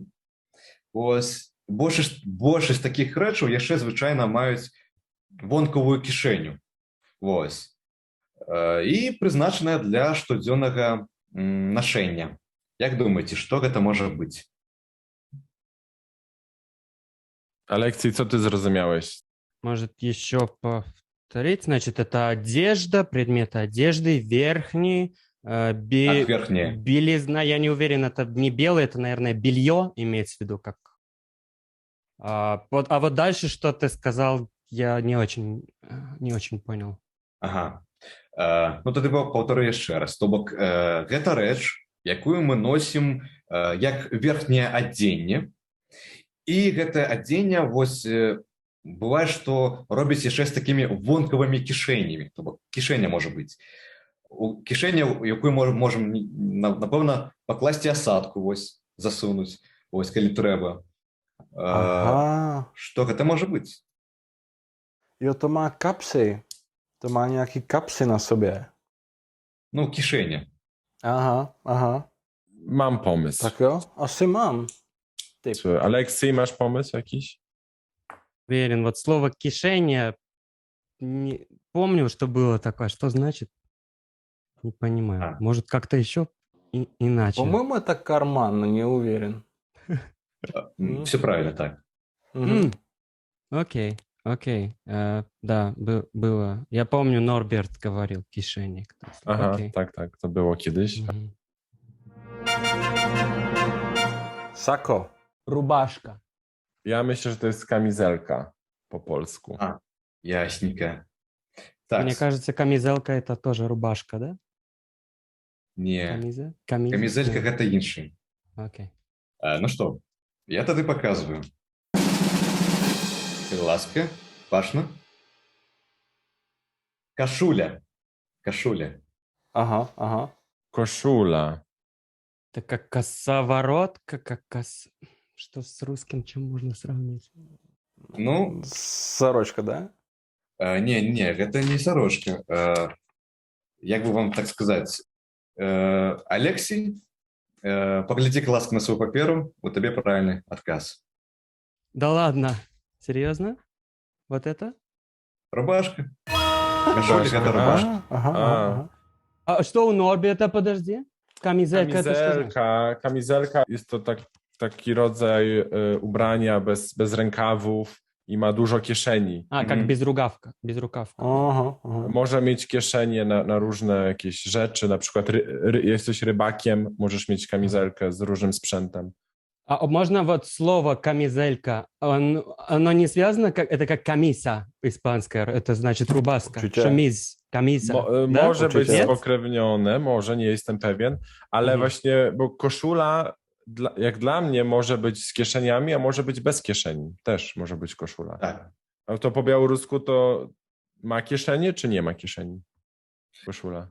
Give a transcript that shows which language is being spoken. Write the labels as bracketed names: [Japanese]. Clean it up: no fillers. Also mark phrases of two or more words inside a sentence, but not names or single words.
[Belarusian] Ось большасць такіх рэчаў яшчэ звычайна маюць вонкавую кішэню. Вось. І прызначаная для штодзённага нашэння. Як думаеце, што гэта можа быць? [Polish] Aleksiej, co ty zrozumiałeś? [Russian] Может, еще повторить? Значит, это одежда, предметы одежды, верхний, Так, верхняя. белизна, я не уверен, это не белое, это, наверное, белье имеется в виду, как... А вот дальше, что ты сказал, я не очень понял. Ага. [Belarusian] Ну тады паўторы яшчэ раз. То бок гэта рэч, якую мы носім як верхняе адзенне. І гэтае адзенне вось бывае, што робіць яшчэ з такімі вонкавымі кішэнямі. То бок кішэня можа быць. У кішэня, якую можам, напэўна, пакласці асадку, вось, засунуць, вось, калі трэба. Aha. Што гэта можа быць? [Czech] Jo, to má kapsy. To má nějaký kapsy na sobě. [Belarusian] Ну, кішэня. Aha, aha. [Polish] Mam pomysł. [Czech] Tak jo, asi mám. Typ. [Polish] Czy Aleksiej, masz pomysł jakiś? [Russian] Уверен, вот слово «кишение», не помню, что было такое. Что значит? Не понимаю. А. Может, как-то еще? Иначе. По-моему, это карман, но не уверен. Все правильно, так. Мгм. Окей, окей. Да, было. Я помню, Норберт говорил кишенник. То есть, Aha, окей. [Polish] tak, to było kiedyś. Мгм. Sako. [Russian] Рубашка. [Polish] Ja myślę, że to jest kamizelka po polsku. [Russian] А, ясненько. Так, Мне кажется, камизелка это тоже рубашка, да? [Belarusian] не, [Russian] Камиза? [Belarusian] камізелька гэта інший. [Russian] Окей. Ну что, я тады показываю. Ласка, пашна. [Belarusian] Кашуля. Кашуля. Aha, aha. [Polish] Koszula. [Russian] Это как косоворотка, Что с русским, чем можно сравнить? Ну, Сорочка, да? [Belarusian] не, гэта не сарочка. Як бы вам так сказаць? Алексей, паглядзі-ка ласка на сваю паперу, у табе правільны адказ. [Russian] Да ладно? Серьезно? Вот это? Рубашка. [Belarusian] Кашуля гэта рубашка. Ага, ага. [Russian] А что у Норберта, подожди? Камизелька это что значит? [Polish] Kamizelka jest to taki rodzaj ubrania bez rękawów i ma dużo kieszeni. [Russian] Как безрукавка. Безрукавка. Ага, ага. [Polish] Może mieć kieszenie na różne jakieś rzeczy, na przykład jesteś rybakiem, możesz mieć kamizelkę z różnym sprzętem. [Russian] А можно вот слово камизелька, оно не связано, это как камиса испанская, это значит рубашка. [Polish] Uczucie. [Russian] Шамиз, камиса. Да? [Polish] Może być Uczucie? spokrewnione, może, nie jestem pewien, ale Mhm. właśnie, bo koszula, jak dla mnie, może być z kieszeniami, a może być bez kieszeni. Też może być koszula. [Russian] Так. [Polish] A to po białorusku to ma kieszenie, czy nie ma kieszeni? Koszula.